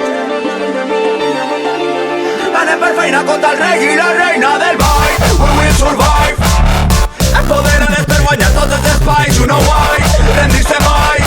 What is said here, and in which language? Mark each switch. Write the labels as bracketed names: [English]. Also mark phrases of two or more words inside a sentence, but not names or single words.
[Catalan] Anem per feina contra el rei i la reina del ball. [English] We will survive. [Catalan] Empoderades per guanyar tots els espais. [English] You know why? [Catalan] Rendir-se mai.